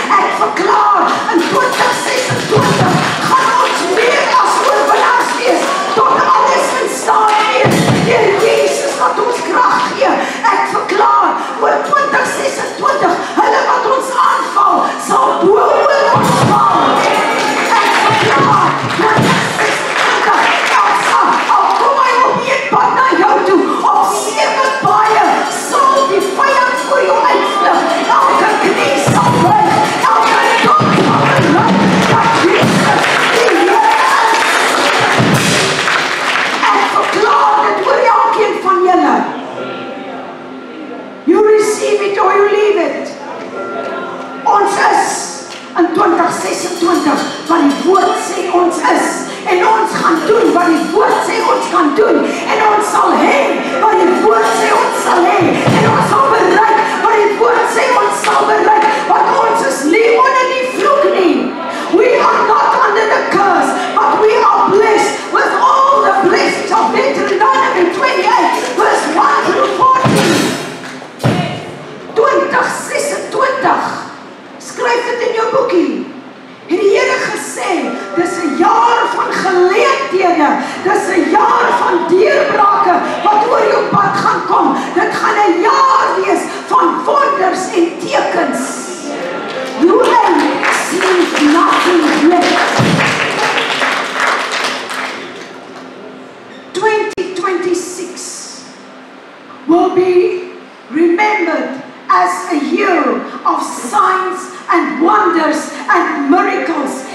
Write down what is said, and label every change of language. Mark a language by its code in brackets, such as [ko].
[af] Ek verklaar in 2026 gaan ons meer as oorwinnaars wees, tot alles in staat wees. Deur Jesus wat ons krag gee. Ek verklaar oor 2026, hulle wat ons aanval, sal bo oor ons val. Ek verklaar 2026, Elsa, al kom hy op een pad na jou toe, op 7 paaie, sal die vyand voor jou uitvlug. Elke knie sal buig, elke tong sal bely, dat Jesus die Here is. Ek verklaar dit oor elkeen van julle. [en] You receive it or you leave it. [af] Ons is in 2026 wat die woord sê ons is. En ons gaan doen wat die woord sê ons gaan doen. En ons sal hê wat die woord sê ons sal hê. En ons sal bereik wat die woord sê ons sal bereik. Want ons is nie onder die vloek nie. [en] We are not under the curse, but we are blessed with all the blessings of Deuteronomy 28, verse 1 through 14. [af] 2026, skryf dit in jou boekie. En die Here gesê, dis 'n jaar van geleenthede, dis 'n jaar van deurbrake wat oor jou pad gaan kom. Dit gaan 'n jaar wees van wonders en tekens. [en] You ain't seen nothing yet. 2026 will be remembered as a year of signs and wonders and miracles.